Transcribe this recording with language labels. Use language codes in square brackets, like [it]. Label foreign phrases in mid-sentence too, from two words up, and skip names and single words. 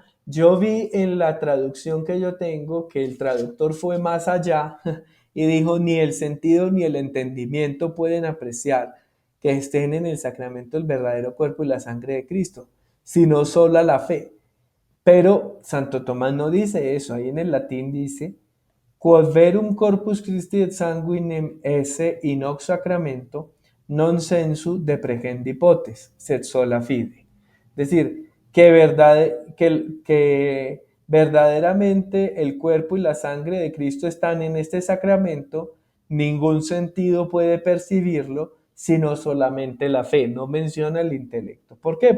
[es] Yo vi en la traducción que yo tengo que el traductor fue más allá y dijo, ni el sentido ni el entendimiento pueden apreciar que estén en el sacramento el verdadero cuerpo y la sangre de Cristo, sino sola la fe. Pero Santo Tomás no dice eso, ahí en el latín dice, [la] quod verum corpus Christi et sanguinem esse in hoc sacramento non sensu depregendi potes, sed sola fide. [es] Es decir, que verdaderamente el cuerpo y la sangre de Cristo están en este sacramento, ningún sentido puede percibirlo, sino solamente la fe, no menciona el intelecto. ¿Por qué?